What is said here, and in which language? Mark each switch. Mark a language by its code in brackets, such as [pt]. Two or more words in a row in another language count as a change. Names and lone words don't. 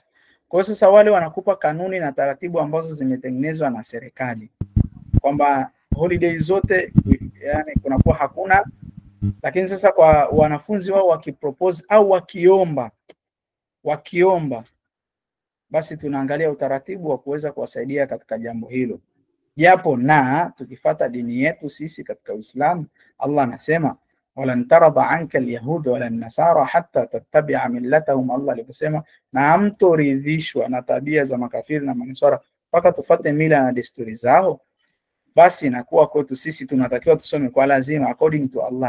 [sw] Kwa hiyo sasa wale wanakupa kanuni na taratibu ambazo zimetengenezwa na serikali kwamba holiday zote yani kunakuwa hakuna, lakini sasa kwa wanafunzi wao wakipropose au wakiomba basi tunaangalia utaratibu wa kuweza kuwasaidia katika jambo hilo. Japo na tukifata dini yetu sisi katika Uislamu, Allah anasema [ar] ولن ترضى عنك اليهود ولا النصارى حتى تتبع ملتهم, [sw] Allah aliposema na hamtoridhishwa na tabia za makafiri na manasara mpaka tufuate mila na desturi zao, basi inakuwa kwetu sisi tunatakiwa tusome kwa lazima [en] according to [sw] Allah.